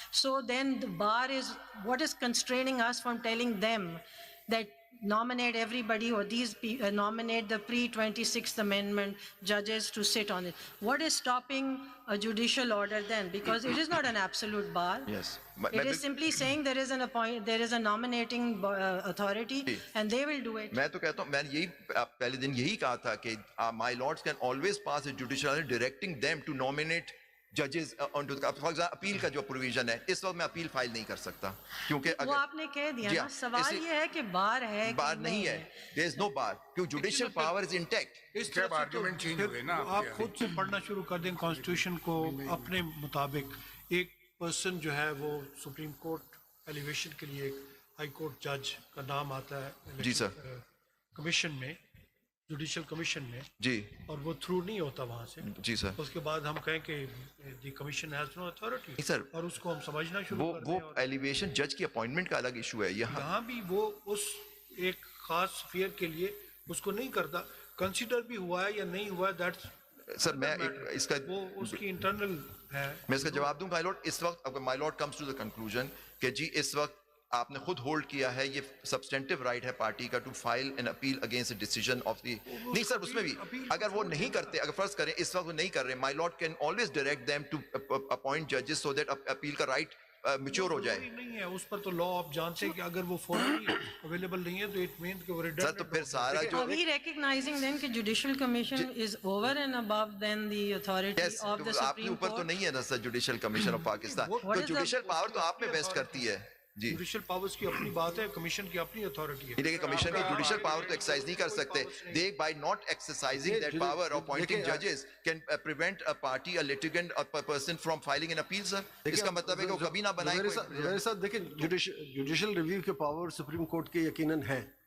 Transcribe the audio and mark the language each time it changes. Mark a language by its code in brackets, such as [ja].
[en] So then the bar is what is constraining us from telling them that nominate everybody, or these nominate the pre-26th Amendment judges to sit on it. What is stopping a judicial order then? Because it is not an absolute bar. Yes. It is simply saying there is a nominating authority and they will do it. [ur] میں تو کہتا ہوں, میں نے یہی پہلے دن یہی کہا تھا کہ my lords can always pass a judicial order directing them to nominate judges onto the, for example, appeal کا جو provision ہے, اس وقت میں appeal file نہیں کر سکتا کیونکہ وہ آپ نے کہہ دیا نا. سوال یہ ہے کہ بار ہے, بار نہیں ہے. [en] there is no bar کیونکہ judicial power is intact. [ur] اس طرح آرگومنٹ چینج ہو گئے نا. آپ خود سے پڑھنا شروع کر دیں کانسٹیٹیوشن کو اپنے مطابق. ایک پرسن جو ہے وہ سپریم کورٹ ایلیویشن کے لیے ہائی کورٹ جج کا نام آتا ہے جی سر کمیشن میں, جوڈیشل کمیشن میں جی, اور وہ تھرو نہیں ہوتا وہاں سے جی سر. اس کے بعد ہم کہیں کہ دی کمیشن ہیز نو اتھارٹی سر, اور اس کو ہم سمجھنا شروع کر دیں. وہ ایلیویشن جج کی اپوائنٹمنٹ کا الگ ایشو ہے. یہاں بھی وہ اس ایک خاص فیئر کے لیے اس کو نہیں کرتا. کنسیڈر بھی ہوا ہے یا نہیں ہوا ہے, دیٹس سر میں اس کا وہ اس کی انٹرنل ہے. میں اس کا جواب دوں مائی لارڈ. اس وقت مائی lord comes to the conclusion کہ جی اس وقت آپ نے خود ہولڈ کیا ہے, یہ سبسٹینٹیو رائٹ ہے پارٹی کا to file an appeal against a decision of the. نہیں سر اس میں بھی اگر وہ نہیں کرتے, اگر فرض کریں اس وقت وہ نہیں کر رہے, مائی lord can always direct them to appoint ججز سو دیٹ اپیل کا رائٹ میچور ہو جائے. نہیں ہے اس پر تو لا آپ جانتے ہیں کہ اگر وہ فورملی اویلیبل نہیں ہے تو اٹ مین کہ وہ سر تو پھر سارا جو [en] Are we recognizing then کہ judicial commission is over and above than the authority of the [ur] آپ کے [en] Supreme [ur] اوپر تو [en] Court? [ur] نہیں ہے نا سر جوڈیشل کمیشن آف پاکستان, تو جوڈیشل پاور تو آپ میں ویسٹ کرتی ہے. جی جوڈیشل پاورز کی اپنی بات ہے, کمیشن کی اپنی اتھارٹی ہے. لیکن کمیشن کی جوڈیشل پاور تو ایکسرسائز نہیں کر سکتے. [en] They by not exercising that power of appointing judges can prevent a party, a litigant, a person from filing an appeal, sir. [ur] اس کا مطلب ہے کہ وہ کبھی نہ بنائے. میرے ساتھ دیکھیں جوڈیشل ریویو کے پاور سپریم کورٹ کے یقیناً ہیں.